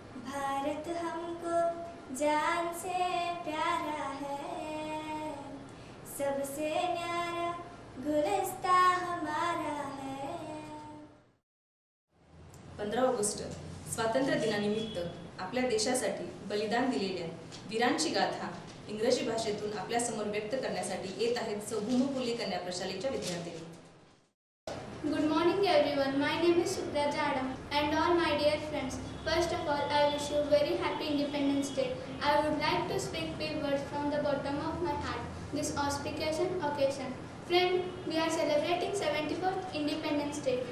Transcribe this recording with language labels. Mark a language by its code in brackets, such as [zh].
[hi] भारत हमको जान से प्यारा है, सबसे न्यारा गुलस्ता हमारा है. [mr] 15 ऑगस्ट स्वातंत्र्य दिनानिमित्त आपल्या देशासाठी बलिदान दिलेल्या वीरांची गाथा इंग्रजी भाषेतून आपल्यासमोर व्यक्त करण्यासाठी येत आहेत सौभूमपुल्ली कन्या प्रशालेच्या विद्यार्थिनी. [en] Good morning everyone. My name is Supraja Adam and all my dear friends. First of all, I wish you very happy Independence Day. I would like to speak few words from the bottom of my heart this auspicious occasion. Friend, we are celebrating 74th Independence Day.